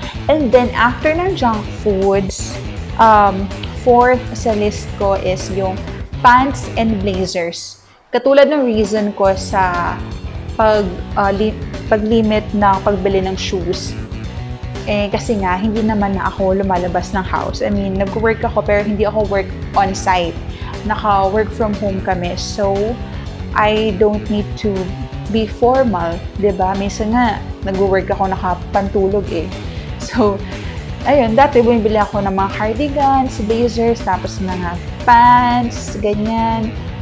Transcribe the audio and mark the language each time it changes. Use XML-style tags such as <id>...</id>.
<en>And then, after ng junk foods, fourth sa list ko is yung pants and blazers.</en> <tl>Katulad ng reason ko sa pag-limit ng pagbili ng shoes. Kasi nga, hindi naman na ako lumalabas ng house.</tl> <en>I mean,</en> <tl>nag-work ako pero hindi ako work on-site. Naka-work from home kami. So, I don't need to be formal, 'di ba? Minsan nga nag-work ako nakapantulog So, ayun, dati bumibili ako ng mga cardigans, blazers, tapos mga pants, ganyan.</tl>